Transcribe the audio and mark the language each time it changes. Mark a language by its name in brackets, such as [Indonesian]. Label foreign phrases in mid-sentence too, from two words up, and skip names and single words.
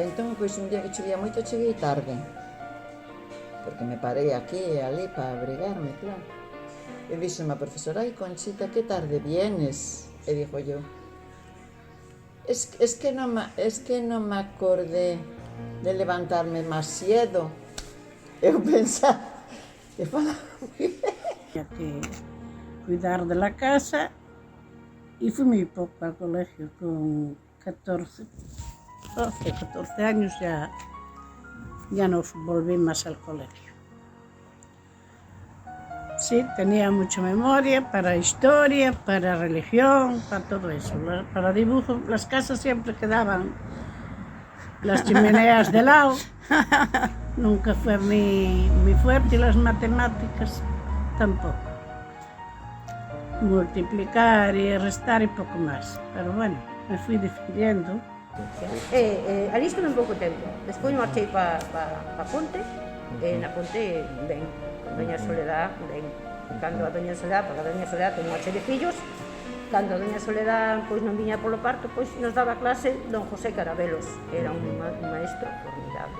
[Galician] Entón, pois, un día que chovía moito, cheguei tarde, porque me parei aquí e ali para abrigarme, claro. E díxome a profesora, ai, Conchita, [Spanish] que tarde vienes? [Galician] E dixo yo, es que non me acordé de levantarme máis cedo. Eu pensaba que falaba moi ben. [Spanish] Tenía que cuidar de la casa y fui muy poco al colegio, con 14 años ya no volví más al colegio. Sí, tenía mucha memoria para historia, para religión, para todo eso. Para dibujo, las casas siempre quedaban las chimeneas de lado. Nunca fue muy fuerte, y las matemáticas tampoco. Multiplicar y restar y poco más. Pero bueno, me fui defendiendo. [Galician] Ali estuve un pouco tempo. Despois marchei para Ponte, e na Ponte, ben, con Doña Soledad, ben, cando a Doña Soledad, porque a Doña Soledad ten unha serie de fillos, cando a Doña Soledad pois non viña polo parto, pois nos daba clase don José Carabelos, era un maestro formidable.